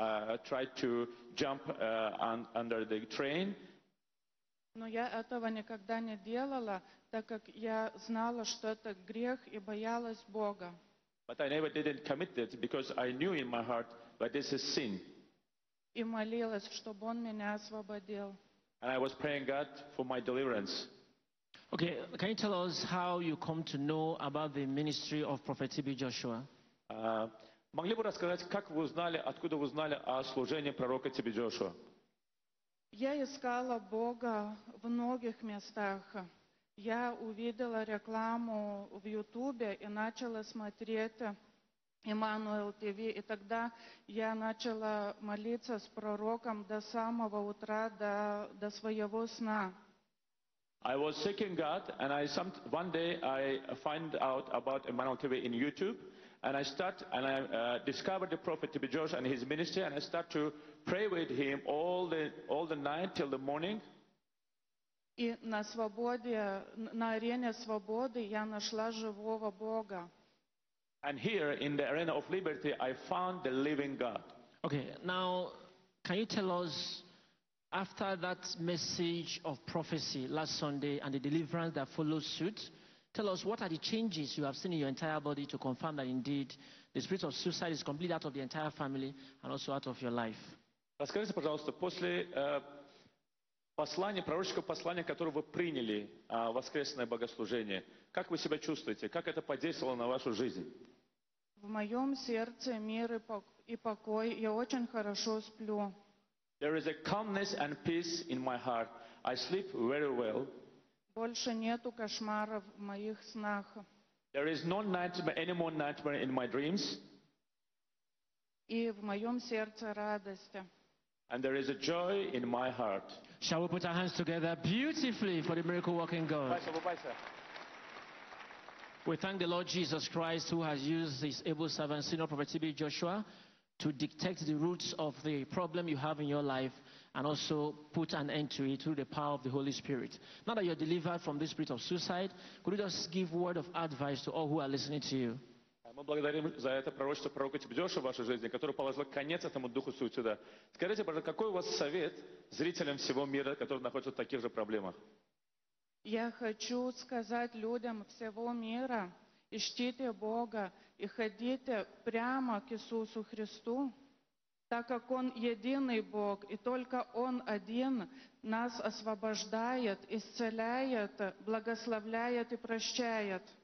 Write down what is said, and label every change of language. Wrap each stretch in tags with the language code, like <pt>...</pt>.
<en>I tried to jump under the train.</en> <ru>Но я этого никогда не делала, так как я знала, что это грех, и боялась Бога.</ru> <en>But I never didn't commit it because I knew in my heart that this is sin.</en> <ru>И молилась, чтобы Он меня освободил.</ru> <en>And I was praying God for my deliverance. Okay, can you tell us how you come to know about the ministry of Prophet T.B. Joshua?</en> <ru>Могли бы рассказать, как вы узнали, откуда вы узнали о служении пророка Тебе Джошуа? Я искала Бога в многих местах. Я увидела рекламу в Ютубе и начала смотреть Emmanuel ТВ. И тогда я начала молиться с пророком до самого утра, до своего сна.</ru> <en>I was seeking God, and one day I find out about Emmanuel TV in YouTube, and I discovered the prophet T.B. Josh and his ministry, and I start to pray with him all the night till the morning.</en> <ru>И на арене свободы я нашла живого Бога.</ru> <en>And here in the arena of liberty, I found the living God. Okay, now can you tell us, after that message of prophecy last Sunday and the deliverance that follows suit, tell us what are the changes you have seen in your entire body to confirm that indeed the spirit of suicide is completely out of the entire family and also out of your life?</en> <ru>Расскажите, пожалуйста, после пророческого послания, которое вы приняли, воскресное богослужение, как вы себя чувствуете? Как это подействовало на вашу жизнь? В моем сердце мир и покой. Я очень хорошо сплю.</ru> <en>There is a calmness and peace in my heart. I sleep very well.</en> <ru>Больше нету кошмаров в моих снах.</ru> <en>There is no nightmare, any more nightmare in my dreams.</en> <ru>И в моем сердце радость.</ru> <en>And there is a joy in my heart. Shall we put our hands together beautifully for the miracle working God? We thank the Lord Jesus Christ, who has used his able servant, Senior Prophet T.B. Joshua, to detect the roots of the problem you have in your life and also put an end to it through the power of the Holy Spirit. Now that you're delivered from the spirit of suicide, could you just give word of advice to all who are listening to you?</en> <ru>Мы благодарим за это пророчество пророка T.B. Joshua в вашей жизни, который положил конец этому духу суицида. Скажите, пожалуйста, какой у вас совет зрителям всего мира, которые находятся в таких же проблемах? Я хочу сказать людям всего мира: ищите Бога и ходите прямо к Иисусу Христу, так как Он единый Бог, и только Он один нас освобождает, исцеляет, благословляет и прощает.</ru>